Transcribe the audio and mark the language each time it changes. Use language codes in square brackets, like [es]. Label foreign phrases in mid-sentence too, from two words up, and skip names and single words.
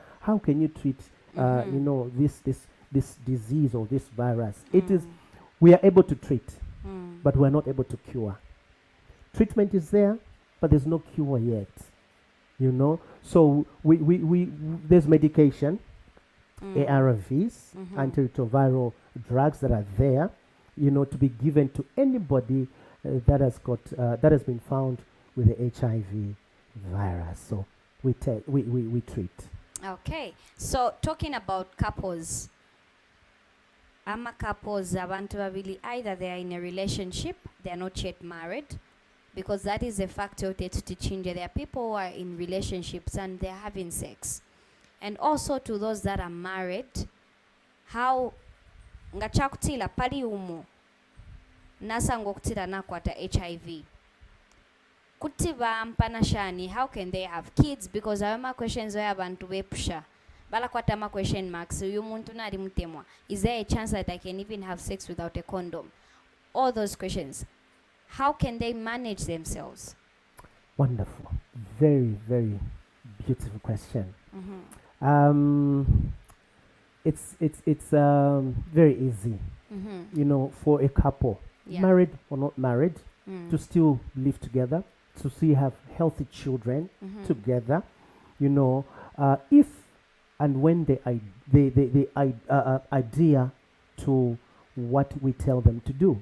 [en] How can you treat this disease or this virus? It is, we are able to treat but we are not able to cure. Treatment is there but there's no cure yet, so we there's medication, ARVs, antiretroviral drugs that are there, to be given to anybody that has been found with the HIV virus. So we treat. Okay, so talking about couples, couples [bem] abantu babili, [en] either they are in a relationship, they are not yet married, because that is a factor to change. There are people who are in relationships and they're having sex. [bem] And also to those that are married, how ngachakutila pali umo nasango kutila nakwata HIV kutiba mpana shani, [en] how can they have kids? [bem] Because awema [en] questions where [bem] abantu bepusha bala kwata ma [en] question marks [bem] uyu muntu nari mutemwa, [en] is there a chance that I can even have sex without a condom? All those questions, how can they manage themselves? Wonderful, very, very beautiful question. It's very easy, for a couple, married or not married, to still live together, to see have healthy children together, if and when they adhere to what we tell them to do.